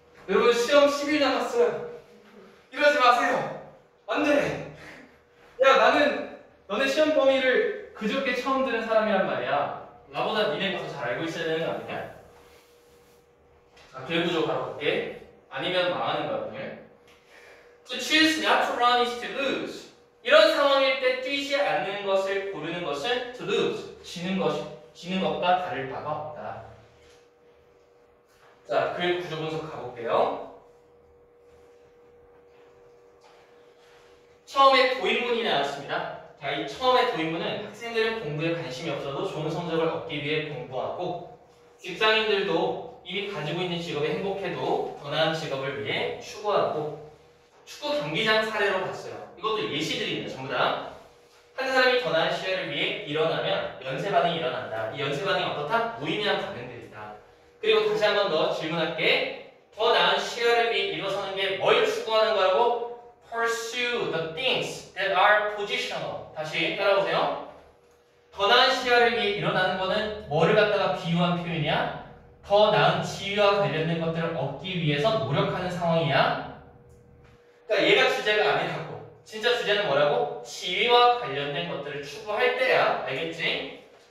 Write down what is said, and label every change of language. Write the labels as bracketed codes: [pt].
[ko] 여러분 시험 10일 남았어요. 이러지 마세요. 안 돼. 야 나는 너네 시험 범위를 그저께 처음 들은 사람이란 말이야. 나보다 니네가 더 잘 알고 있어야 되는 거 아니냐? 자, 결구조 바로 볼게. 아니면 망하는 거야 오늘. [en] To choose not to run is to lose. [ko] 이런 상황일 때 뛰지 않는 것을 고르는 것은 [en] to lose. [ko] 지는 것과 다를 바가 없다. 자, 글 구조 분석 가볼게요. 처음에 도입문이 나왔습니다. 자, 이 처음에 도입문은 학생들은 공부에 관심이 없어도 좋은 성적을 얻기 위해 공부하고 직장인들도 이미 가지고 있는 직업에 행복해도 더 나은 직업을 위해 추구하고 축구 경기장 사례로 봤어요. 이것도 예시들입니다. 전부 다. 한 사람이 더 나은 시야를 위해 일어나면 연쇄 반응이 일어난다. 이 연쇄 반응이 어떻다? 무의미한 반응들이다. 그리고 다시 한 번 더 질문할게. 더 나은 시야를 위해 일어서는 게 뭘 추구하는 거라고? [en] Pursue the things that are positional. [ko] 다시 따라오세요. 더 나은 시야를 위해 일어나는 거는 뭐를 갖다가 비유한 표현이야? 더 나은 지위와 관련된 것들을 얻기 위해서 노력하는 상황이야. 그러니까 얘가 주제가 아니라고. 진짜 주제는 뭐라고? 지위와 관련된 것들을 추구할 때야. 알겠지?